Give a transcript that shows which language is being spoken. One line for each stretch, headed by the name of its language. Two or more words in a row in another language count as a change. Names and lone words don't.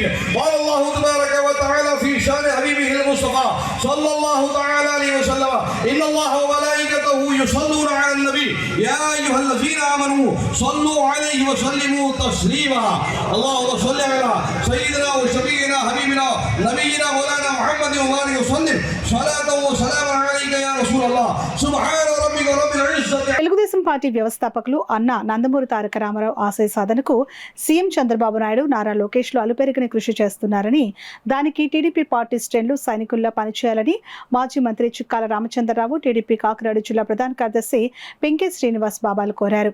Arabic: قال الله تبارك وتعالى في شان حبيبه المصطفى صلى الله تعالى عليه وسلم ان الله وملائكته يصلون على النبي يا ايها الذين امنوا صلوا عليه وسلموا تسليما. اللهم صل على سيدنا وشفيعنا حبيبنا نبينا مولانا محمد وآله وسلم صلاة وسلام عليك يا رسول الله سبحان ربك رب العزة.
Telugu: తెలుగుదేశం పార్టీ వ్యవస్థాపకులు అన్న నందమూరి తారక రామారావు ఆశయ సాధనకు సీఎం చంద్రబాబు నాయుడు, నారా లోకేష్లు అలుపెరిగిన కృషి చేస్తున్నారని, దానికి టీడీపీ పార్టీ శ్రేణులు సైనికుల్లా పనిచేయాలని మాజీ మంత్రి చిక్కాల రామచంద్రరావు, టీడీపీ కాకినాడ జిల్లా ప్రధాన కార్యదర్శి పెంకే శ్రీనివాస్ బాబాలు కోరారు.